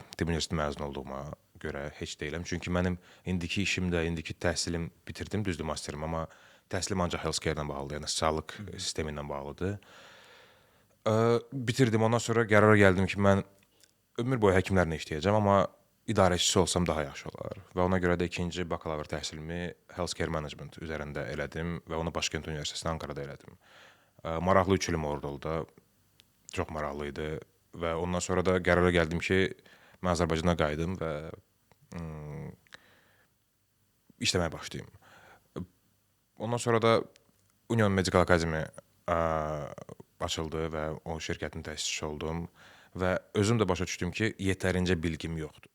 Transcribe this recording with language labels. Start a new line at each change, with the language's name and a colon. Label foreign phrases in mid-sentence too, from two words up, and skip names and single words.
Azerbaijani: Tibb universiteti məzun olduğuma görə heç deyiləm. Çünki mənim indiki işimdə, indiki təhsilim bitirdim, düzdür masterim, amma təhsilim ancaq healthcare ilə bağlıdır, yəni sağlıq sistemi ilə bağlıdır. Bitirdim, ondan sonra qərara gəldim ki, mən ömür boyu həkimlərlə işləyəcəm, amma idarəçisi olsam daha yaxşı olar. Və ona görə də ikinci bakalavr təhsilimi
English: healthcare management
Azerbaijani: üzərində elədim və onu Başkent Universitetində Ankarada elədim. Maraqlı 3 ilim orada oldu. Çox maraqlı idi və ondan sonra da qərara gəldim ki, mən Azərbaycana qayıdım və işləməyə başlayım. Ondan sonra da Union Medical Academy açıldı və o şirkətin təsisçisi oldum və özüm də başa düşdüm ki, yetərincə bilgim yoxdur.